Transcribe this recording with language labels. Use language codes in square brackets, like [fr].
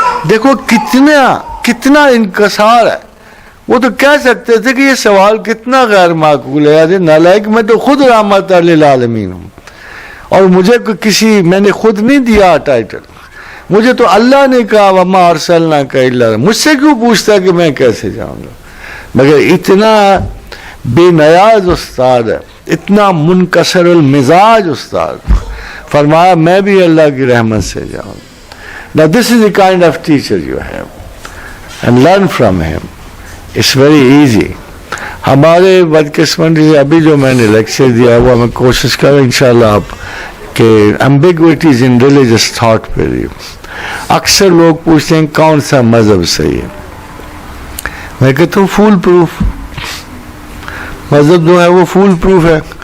[ur] دیکھو کتنا انکسار ہے. وہ تو کہہ سکتے تھے کہ یہ سوال کتنا غیر معقول ہے, یعنی نالائق میں تو خود رحمت للعالمین ہوں, اور مجھے میں نے خود نہیں دیا ٹائٹل, مجھے تو اللہ نے کہا [ar] وما ارسلناک الا, [ur] مجھ سے کیوں پوچھتا کہ میں کیسے جاؤں گا. مگر اتنا بے نیاز استاد ہے, اتنا منکسر المزاج استاد, فرمایا میں بھی اللہ کی رحمت سے جاؤں. [en] Now this is the kind of teacher you have, and learn from him. It's very easy. [ur] ہمارے بدقسمتی سے ابھی جو میں نے لیکچر دیا ہوا, میں کوشش کروں انشاءاللہ آپ کہ [en] ambiguities in religious thought [ur] پہ بھی. اکثر لوگ پوچھتے ہیں کون سا مذہب صحیح ہے, میں کہتا ہوں فول پروف مذہب جو ہے وہ فول پروف ہے.